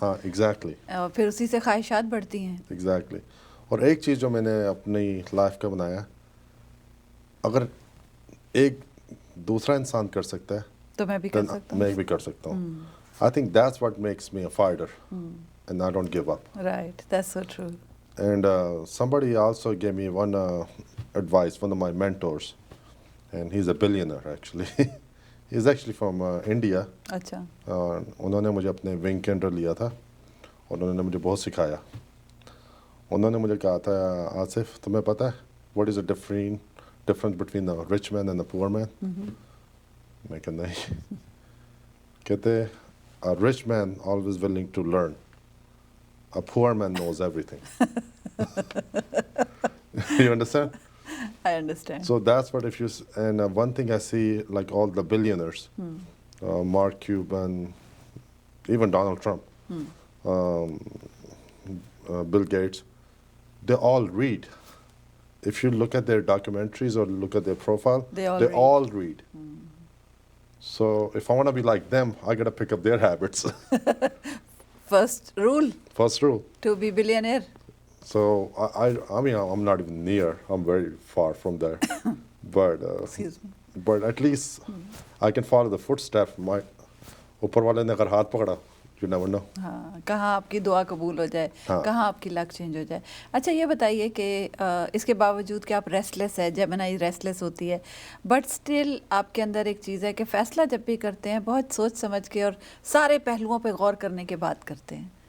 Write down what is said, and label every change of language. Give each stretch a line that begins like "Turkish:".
Urdu: ہاں exactly. اور پھر اسی سے خواہشات بڑھتی ہیں.
English: Exactly.
Urdu: اور ایک چیز جو میں نے اپنی لائف کا بنایا, اگر ایک دوسرا انسان کر سکتا ہے تو میں بھی کر سکتا ہوں. میں بھی کر سکتا ہوں.
English: I think that's what makes me a fighter. And I don't give up. Right. That's so true. And somebody also gave me one advice, one of my mentors. And he's a billionaire actually. He's actually from India.
Urdu: اچھا. انہوں نے مجھے اپنے wing کے under لیا تھا اور انہوں نے مجھے بہت سکھایا. انہوں نے مجھے کہا تھا, آصف تمہیں پتہ ہے
English: what is the difference between a rich man and a poor man.
Urdu: میں کہا نہیں. کہتے
English: a rich man always willing to learn. A poor man knows everything. You understand? I understand. So that's what if you and one thing I see, like all the billionaires, Mark Cuban, even Donald Trump, Bill Gates, they all read. If you look at their documentaries or look at their profile, They all all read. So if I want to be like them, I got to pick up their habits. First rule First rule. to be billionaire. So I mean, I'm not even near. I'm very far from there. But Excuse me. but at least I can follow the footsteps. My
Urdu: اوپر والے نے اگر ہاتھ پکڑا,
English: you never know.
Urdu: ہاں, کہاں آپ کی دعا قبول ہو جائے, کہاں آپ کی لک چینج ہو جائے. اچھا یہ بتائیے کہ اس کے باوجود کہ آپ ریسٹ ہے, جیمنائی ریسٹ لیس ہوتی ہے,
English: but still
Urdu: آپ کے اندر ایک چیز ہے کہ فیصلہ جب بھی کرتے ہیں بہت سوچ سمجھ کے اور سارے پہلوؤں پہ غور کرنے کے بعد کرتے ہیں.